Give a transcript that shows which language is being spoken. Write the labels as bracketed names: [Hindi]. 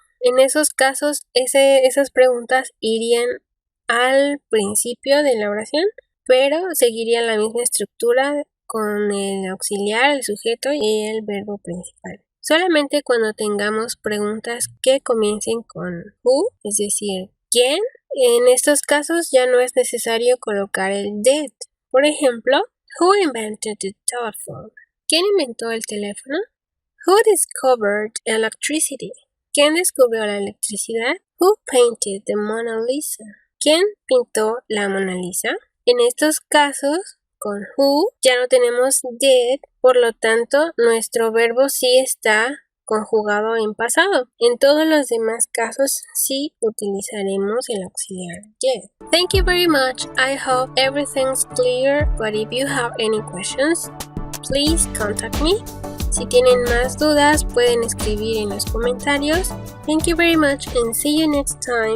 [Spanish] En esos casos, esas preguntas irían al principio de la oración, pero seguirían la misma estructura con el auxiliar, el sujeto y el verbo principal. Solamente cuando tengamos preguntas que comiencen con who, es decir, ¿quién? En estos casos ya no es necesario colocar el did. Por ejemplo, [English] who invented the telephone? [Spanish] ¿Quién inventó el teléfono? [English] Who discovered electricity? [Spanish] ¿Quién descubrió la electricidad? [English] Who painted the Mona Lisa? [Spanish] ¿Quién pintó la Mona Lisa? En estos casos, con who ya no tenemos did, por lo tanto, nuestro verbo sí está conjugado en pasado. En todos los demás casos sí utilizaremos el auxiliar did. [English] Thank you very much. I hope everything's clear, but if you have any questions, please contact me. [Spanish] Si tienen más dudas, pueden escribir en los comentarios. [English] Thank you very much and see you next time.